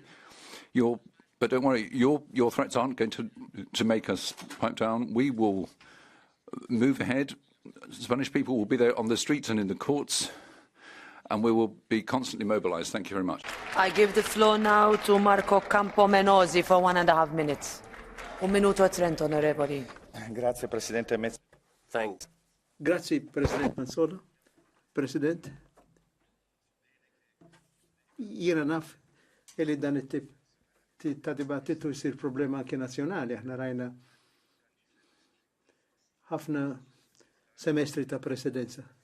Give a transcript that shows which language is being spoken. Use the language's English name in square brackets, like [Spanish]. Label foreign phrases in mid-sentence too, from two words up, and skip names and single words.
[English] But don't worry, your threats aren't going to make us pipe down. We will move ahead. Spanish people will be there on the streets and in the courts, and we will be constantly mobilised. Thank you very much. I give the floor now to Marco Campomenosi for 1.5 minutes. [Italian] 1 minuto e 30, onorevoli. Grazie, Presidente. [English] Thanks. [Italian] Grazie, [English] President Mazzola. President. [Maltese] Jiena naf li dan it-tip ta' dibattitu jsir problema anke nazzjonali. Aħna rajna ħafna semestri ta' presidenza.